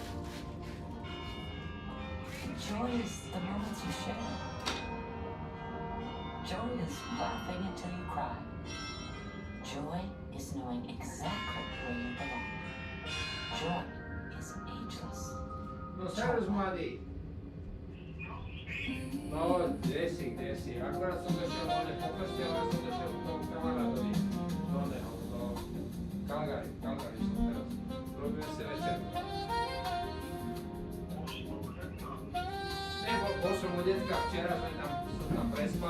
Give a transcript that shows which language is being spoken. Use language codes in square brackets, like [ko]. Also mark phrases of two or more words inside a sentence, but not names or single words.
[en] Joy is the moments you share. Joy is laughing until you cry. Joy is knowing exactly where you belong. Joy is ageless. [sk] No servus mladý. No, kde si? Akorát som došiel do po festivalu, som došiel k tomu kamarádovi. Do neho, do Calgary som teraz. Robíme si večerku. Bol som u detka včera, som tam prespal.